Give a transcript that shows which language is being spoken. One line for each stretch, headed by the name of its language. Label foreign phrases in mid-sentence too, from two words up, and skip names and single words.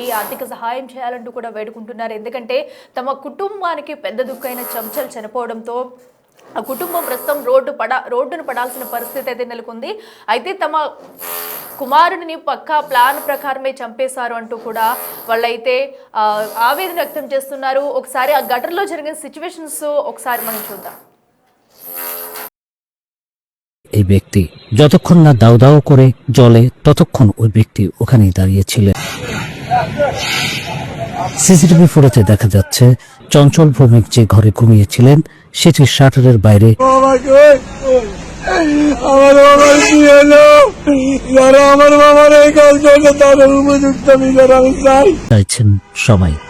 Telugu: ఆర్థిక సహాయం చేయాలంటూ కూడా వేడుకుంటున్నారు. ఎందుకంటే తమ కుటుంబానికి పెద్ద దుఃఖైన చంచలు చనిపోవడంతో ఆ కుటుంబం ప్రస్తుతం రోడ్డును పడాల్సిన పరిస్థితి అయితే నెలకొంది. అయితే తమ కుమారుడిని పక్కా ప్లాన్ ప్రకారమే చంపేశారు అంటూ కూడా వాళ్ళైతే ఆవేదన వ్యక్తం చేస్తున్నారు. ఒకసారి ఆ ఘటనలో జరిగిన సిచ్యువేషన్స్ ఒకసారి మనం చూద్దాం.
Bangla: এই ব্যক্তি যতক্ষণ না দাউ দাউ করে জ্বলে ততক্ষণ ওই ব্যক্তি ওখানেই দাঁড়িয়েছিলেন। সিসিটিভি ফুটেজে দেখা যাচ্ছে চঞ্চল ভৌমিক যে ঘরে ঘুমিয়েছিলেন সেটির শাটারের বাইরে চাইছেন সবাই।